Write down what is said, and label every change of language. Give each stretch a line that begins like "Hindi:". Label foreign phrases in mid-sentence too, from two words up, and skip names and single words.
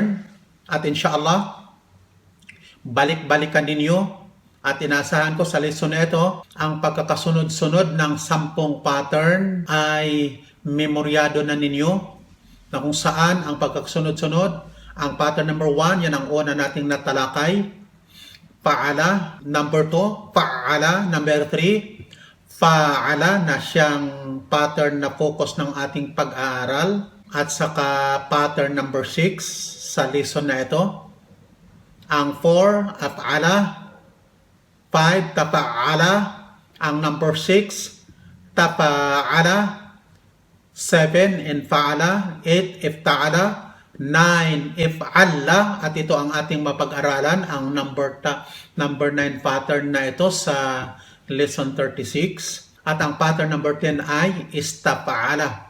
Filipino: At inshallah, balik-balikan ninyo at inaasahan ko sa lesson na ito, ang pagkakasunod-sunod ng 10 pattern ay memoryado na ninyo na kung saan ang pagkakasunod-sunod, ang pattern number 1, yan ang una nating natalakay. Fa'ala, number 2, fa'ala, number 3, fa'ala na siyang pattern na focus ng ating pag-aaral. At saka pattern number 6, sa lesson na ito, ang 4, af'ala, 5, tafa'ala, ang number 6, tafa'ala, 7, infa'ala, 8, ifta'ala, 9, if'alla, at ito ang ating mapag-aralan, ang number 9 pattern na ito sa lesson 36, at ang pattern number 10 ay istafa'ala.